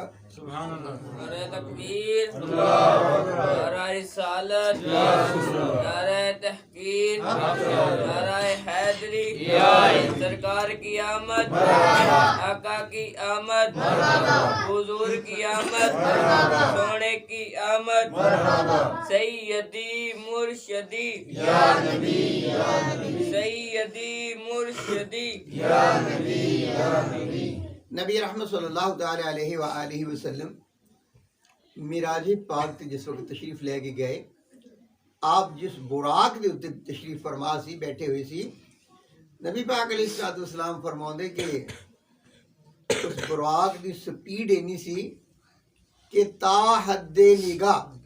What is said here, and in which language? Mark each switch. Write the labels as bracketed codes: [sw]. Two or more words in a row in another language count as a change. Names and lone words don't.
[ur] نعرے تکبیر، نعرہ رسالت، نعرہ تحقیر، نعرہ حیدری، سرکار کی آمد، آقا کی آمد، حضور کی آمد، سونے کی آمد، سیدی مرشدی، سیدی مرشدی, [pa] نبی رحمت [ar] صلی اللہ تعالی علیہ و آلہ وسلم [pa] معراج پاک تے جس ویلے تشریف لے کے گئے آپ جس براق دے اتے تشریف فرما سی بیٹھے ہوئے سی نبی پاک [ar] علیہ الصلاۃ والسلام [pa] فرماؤندے کہ اس براق دی سپیڈ اینی سی کہ تا حدِ نگاہ